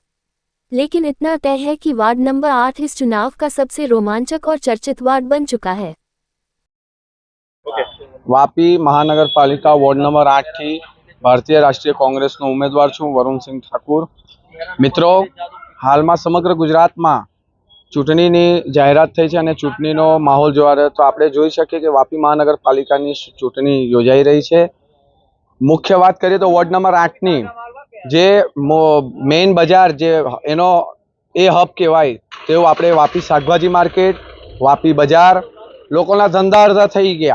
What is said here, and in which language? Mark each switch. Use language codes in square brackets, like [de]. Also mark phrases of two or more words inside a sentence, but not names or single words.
[hi] लेकिन इतना तय है कि वार्ड नंबर 8 इस चुनाव का सबसे रोमांचक और चर्चित वार्ड बन चुका है। [gu] વાપી મહાનગરપાલિકા વોર્ડ નંબર 8 થી ભારતીય રાષ્ટ્રીય કોંગ્રેસ નો ઉમ્મીદવાર છું વરુણ સિંહ ઠાકુર। મિત્રો, હાલ માં સમગ્ર ગુજરાત માં ચૂંટણીની જાહેરાત થઈ છે અને ચૂંટણીનો માહોલ જોવા રહ્યો તો આપણે જોઈ શકીએ કે વાપી મહાનગરપાલિકાની ચૂંટણી યોજાઈ રહી છે। [hi] मुख्य बात करिए तो [gu] વોર્ડ નંબર 8 ની જે મેન બજાર જે એનો એ હબ કહેવાય તેવું આપણે વાપી શાકભાજી માર્કેટ, વાપી બજાર લોકોના ધંધા અર્ધા થઈ ગયા।